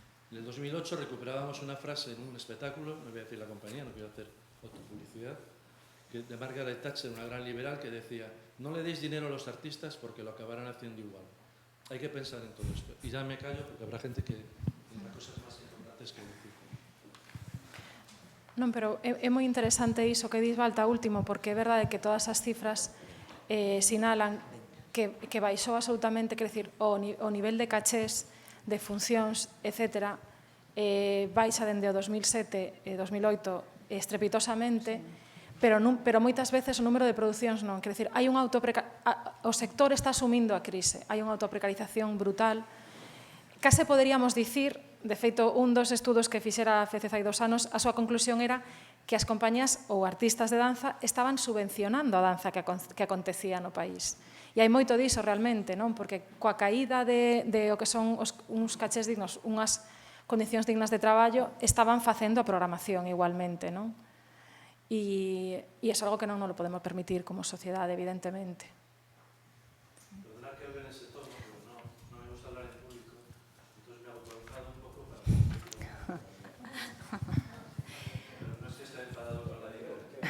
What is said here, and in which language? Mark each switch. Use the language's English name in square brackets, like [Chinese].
[Spanish] En el 2008 recuperábamos una frase en un espectáculo, no voy a decir la compañía, no quiero hacer autopublicidad, de Margaret Thatcher, una gran liberal, que decía: no le deis dinero a los artistas porque lo acabarán haciendo igual. Hay que pensar en todo esto. Y ya me callo porque habrá gente que tendrá cosas más importantes que decir. [Galician] Non, pero é moi interesante iso que dis, Balta, último, porque é verdade que todas as cifras sinalan que baixou absolutamente, quer decir, o nivel de cachés, de funcións, etc., baixa dende o 2007 e 2008 estrepitosamente, pero moitas veces o número de producións non. Quer decir, o sector está asumindo a crise, hai unha autoprecarización brutal. Case poderíamos dicir, de feito, un dos estudos que fixera a FECEZ hai 2 anos, a súa conclusión era que as compañías ou artistas de danza estaban subvencionando a danza que acontecía no país. E hai moito diso realmente, non? Porque coa caída de o que son uns cachés dignos, unhas condicións dignas de traballo, estaban facendo a programación igualmente, non? E é algo que non nos lo podemos permitir como sociedade, evidentemente. [Spanish] Perdona que hable en ese tono, pero no me gusta hablar en público, entonces me he autorizado un poco para... Pero no es que esté enfadado con la idea.